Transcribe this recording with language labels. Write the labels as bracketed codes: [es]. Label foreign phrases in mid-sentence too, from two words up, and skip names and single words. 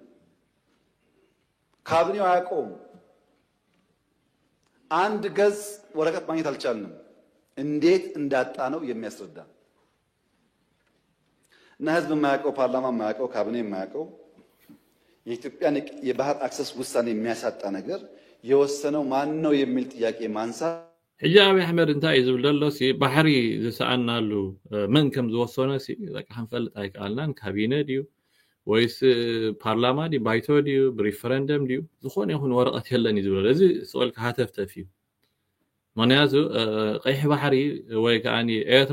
[am] ካቢኔው አያውቀውም አንድ ገጽ ወረቀት ማግኘት አልቻልንም እንዴት እንዳጣ ነው የሚያስረዳ እና ህዝብ የማያውቀው ፓርላማ የማያውቀው ካቢኔ የማያውቀው የኢትዮጵያን የባህር አክሰስ ውሳኔ የሚያሳጣ ነገር የወሰነው ማን ነው የሚል ጥያቄ ማንሳት [ti] ሕጂ አብይ አሕመድ እንታይ እዩ ዝብል ዘሎ ባሕሪ ዝሰኣናሉ መን ከም ዝወሰነ በቃ ክንፈልጥ ኣይከኣልናን ካቢነ ድዩ ወይስ ፓርላማ ድዩ ባይቶ ድዩ ብሪፈረንደም ድዩ ዝኾነ ይኹን ወረቐት የለን እዩ ዝብል እዚ ስቕልካ ሃተፍተፍ እዩ ምክንያቱ ቀይሕ ባሕሪ ወይ ከዓኒ ኤርትራ